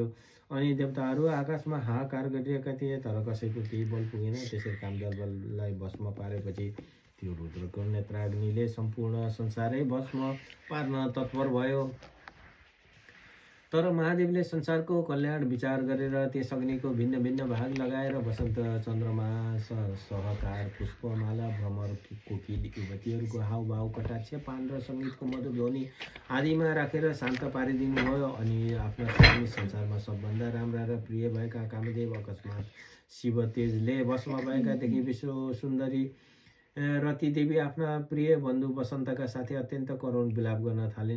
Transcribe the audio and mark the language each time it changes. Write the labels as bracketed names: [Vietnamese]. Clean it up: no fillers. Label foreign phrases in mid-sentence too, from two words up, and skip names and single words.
[Nepali] अनि देवताहरू आकाशमा हाहाकार गरिरहेका थिए, तर कसैको केही बल पुगेन। त्यसरी कामदेवलाई भस्म पारेपछि त्यो रुद्रको नेत्राग्निले सम्पूर्ण संसारै भस्म पार्न तत्पर भयो। तर महादेवले संसारको कल्याण विचार गरेर त्यस अग्निको भिन्न भिन्न भाग लगाएर वसन्त चन्द्रमा सहकार पुष्पमाला भ्रमर कोकिल युवतीहरूको हाउभाउ कटाक्ष पान र सङ्गीतको मधुर ध्वनि आदिमा राखेर शान्त पारिदिनुभयो। अनि आफ्ना स्वामी संसारमा सबभन्दा राम्रा र प्रिय भएका कामदेव अकस्मात शिव तेजले वशमा भएकादेखि विश्व सुन्दरी रती देवी आफ्ना प्रिय बन्धु वसन्तका साथै अत्यन्त करुण विलाप गर्न थालिन्।